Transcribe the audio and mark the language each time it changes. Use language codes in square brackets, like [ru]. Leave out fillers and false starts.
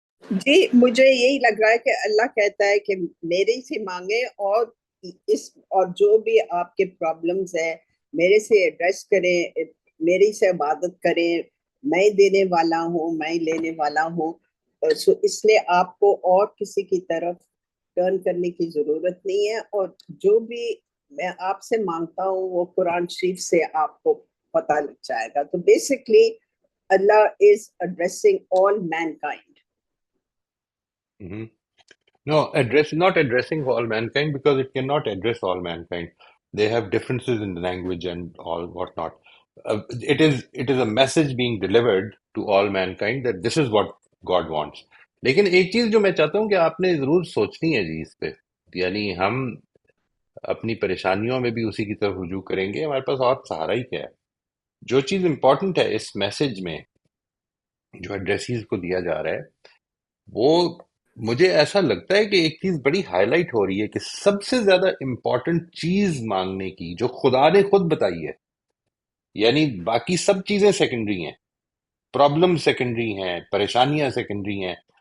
[ur] جی مجھے یہی لگ رہا ہے کہ اللہ کہتا ہے کہ میرے سے مانگے، اور جو بھی آپ کے پرابلمز ہیں میرے سے ایڈریس کریں، میری سے عبادت کریں، میں دینے والا ہوں، میں لینے والا ہوں۔ سو اس لیے آپ کو اور کسی کی طرف ٹرن کرنے کی ضرورت نہیں ہے، اور جو بھی میں آپ سے مانگتا ہوں وہ قرآن شریف سے آپ کو پتہ لگ جائے گا۔ تو basically Allah [en] Is addressing all mankind. No, not addressing all mankind, because it cannot address all mankind. They have differences in language and all whatnot. It is a message being delivered to all mankind that this is what God wants. [ur] لیکن ایک چیز جو میں چاہتا ہوں کہ آپ نے ضرور سوچنی ہے جی اس پہ، یعنی ہم اپنی پریشانیوں میں بھی اسی کی طرف رجوع کریں گے، ہمارے پاس اور سہارا ہی کیا ہے؟ جو چیز امپورٹنٹ ہے اس میسج میں جو ایڈریسیز کو دیا جا رہا ہے، وہ مجھے ایسا لگتا ہے کہ ایک چیز بڑی ہائی لائٹ ہو رہی ہے کہ سب سے زیادہ امپورٹنٹ چیز مانگنے کی جو خدا نے خود بتائی ہے، یعنی باقی سب چیزیں سیکنڈری ہیں، پرابلم سیکنڈری ہیں، پریشانیاں سیکنڈری ہیں،